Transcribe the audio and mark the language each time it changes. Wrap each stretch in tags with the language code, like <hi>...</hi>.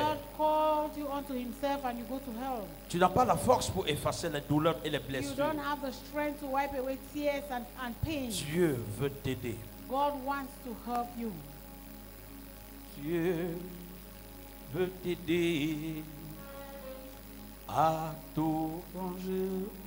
<en>Lord calls you unto himself and you go to hell?</en> <fr>Tu n'as pas la force pour effacer les douleurs et les</fr> <en>You</en> <fr>blessures.</fr> <en>don't have the strength to wipe away tears and pain.</en> <fr>Dieu veut t'aider.</fr> <en>God wants to help you.</en> <fr>Dieu veut t'aider à tout ranger.</fr>